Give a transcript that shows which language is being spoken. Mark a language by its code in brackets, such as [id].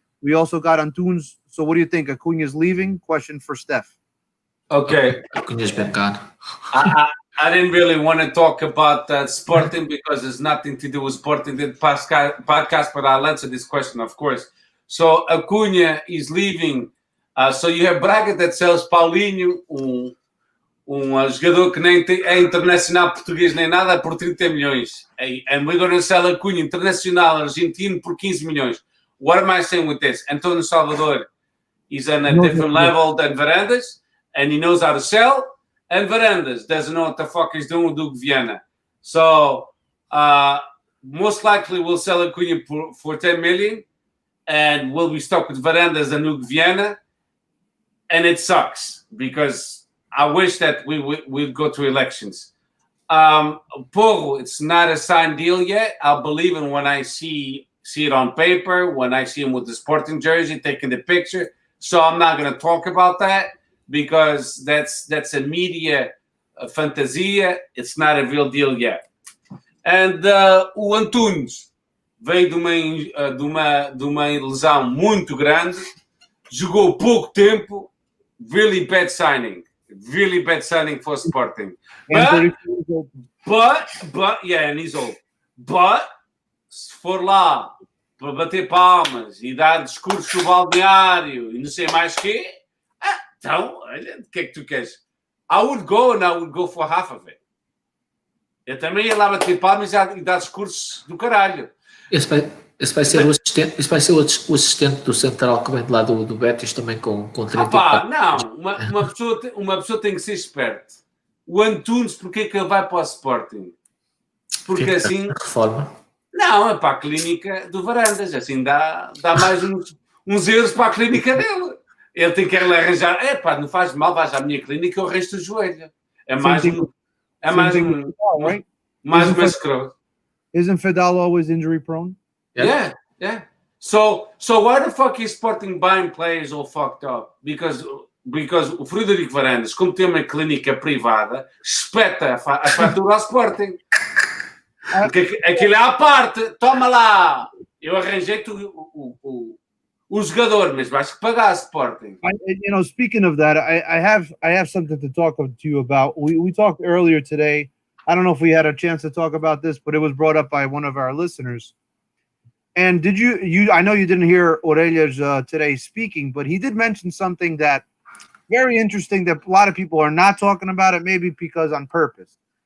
[en] We also got Antunes. So what do you think? Acuna's leaving? Question for Steph. Okay. Acuna's been gone. I didn't really want to talk about Sporting because there's nothing to do with Sporting in the podcast, but I'll answer this question, of course. So Acuna is leaving. So you have Braga that sells Paulinho, [pt] jogador que nem é internacional português nem nada, por 30 milhões. [en] And we're going to sell Acuna [pt] internacional argentino por 15 milhões. [en] What am I saying with this? Antonio Salvador is on a different level than Varandas, and he knows how to sell. And Varandas doesn't know what the fuck he's doing with Duke Viana. So most likely we'll sell Acuna for 10 million, and we'll be stuck with Varandas and Duke Viana. And it sucks because I wish that we'd go to elections. Porro, it's not a signed deal yet. I'll believe it when I see it on paper, when I see him with the Sporting jersey, taking the picture. So I'm not going to talk about that because that's a media fantasia. It's not a real deal yet. [pt] And o Antunes veio de uma lesão muito grande, jogou pouco tempo, [en] really bad signing for Sporting. But yeah, and he's old. [pt] But se for lá para bater palmas e dar discurso no balneário e não sei mais quê, então, olha, o que é que tu queres? [en] I would go for half of it. [pt] Eu também ia lá bater palmas e dar discurso do caralho. Esse vai ser o assistente do central que vem de lá do Betis também com 34. Não, uma pessoa tem que ser esperta. O Antunes, porquê que ele vai para o Sporting? Porque assim... Reforma. Não, é para a clínica do Varandas. Assim dá mais uns euros para a clínica dele. Ele tem que arranjar... não faz mal, vais à minha clínica e eu arranjo o joelho. É mais uma escroto. [en] Isn't Fedal always injury prone? Yeah. So why the fuck is Sporting buying players all fucked up? Because [pt] o Frederico Varandas, como tem uma clínica privada, espeta a fatura ao Sporting. Porque aquilo é à parte. Toma lá. Eu arranjei-te o jogador, mas vais que pagar Sporting. [en] Speaking of that, I have something to talk to you about. We talked earlier today. I don't know if we had a chance to talk about this, but it was brought up by one of our listeners. And did you I know you didn't hear Orelhas today speaking, but he did mention something that very interesting that a lot of people are not talking about it, maybe because on purpose.